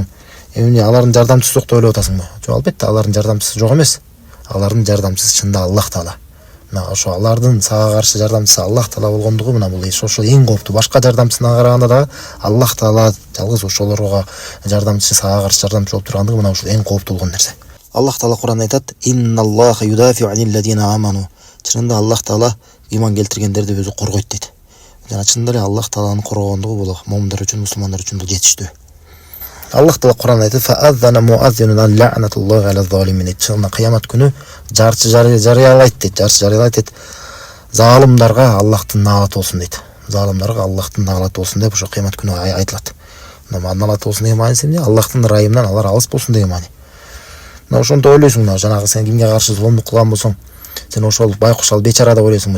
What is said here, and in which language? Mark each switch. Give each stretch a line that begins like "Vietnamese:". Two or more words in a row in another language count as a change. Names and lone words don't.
Kyrgyz: Эмне алардын жардамчысы жок деп ойлоп атасыңбы? Жок, албетте алардын жардамчысы жок эмес. Алардын жардамчысы чында Аллах Таала. Мына ошо алардын сага каршы жардамчысы Аллах Таала болгондугу мына бул ошо эң кооптуу. Башка жардамчысына караганда дагы Аллах Таала жалгыз ошолорго жардамчы, сага каршы жардамчы болуп тургандыгы мына ушул эң кооптуу болгон нерсе. Аллах Таала Кур'анда айтат:
Arabic: "إن الله يدافع عن الذين آمنوا".
Kyrgyz: Чынында Аллах Таала иман келтиргендерди өзү коргойт дейт. Жана чынында эле Аллах Тааланын коргогондугу бул му'миндар үчүн, мусулмандар үчүн бул жетиштүү. Аллах Таала Кур'анда айтат:
Arabic: "فأذن مؤذن لعنة الله على الظالمين".
Kyrgyz: Чынында кыямат күнү жарчы жарыялайт дейт. Жарчы жарыялайт дейт. Залымдарга Аллахтын наалаты болсун дейт. Залымдарга Аллахтын наалаты болсун деп ошо кыямат күнү айтылат. Мына наалаты болсун деген мааниси эмне? Аллахтын ырайымынан алар алыс болсун деген маани. Мына ошондо ойлойсуң, мына жанагы сен кимге каршы зулумдук кылган болсоң, сен ошол байкуш ал бечара деп ойлойсуңбу?